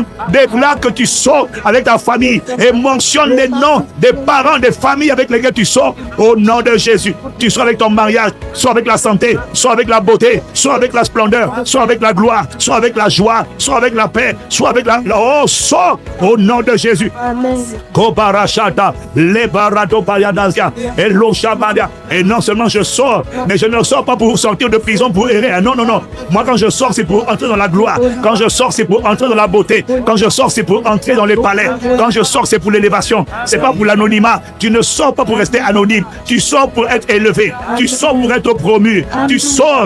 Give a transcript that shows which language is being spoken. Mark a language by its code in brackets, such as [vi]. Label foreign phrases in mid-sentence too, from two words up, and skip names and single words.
[fr] Déclare que tu sors avec ta famille et mentionne les noms des parents, des familles avec lesquelles tu sors au nom de Jésus. Tu sors avec ton mariage, soit avec la santé, soit avec la beauté, soit avec la splendeur, soit avec la gloire, soit avec la joie, soit avec la paix, soit avec la... Oh, sors au nom de Jésus. Kobarashata, Lebarato Payadasia, et Loshabadia. Et non seulement je sors, mais je ne sors pas pour sortir de prison pour errer. Non, non, non. Moi, quand je sors, c'est pour entrer dans la gloire. Quand je sors, c'est pour entrer dans la beauté. Quand je sors, c'est pour entrer dans les palais. Quand je sors, c'est pour l'élévation. C'est pas pour l'anonymat. Tu ne sors pas pour rester anonyme. Tu sors pour être élevé. élevé. Tu sors pour être promu. Tu sors.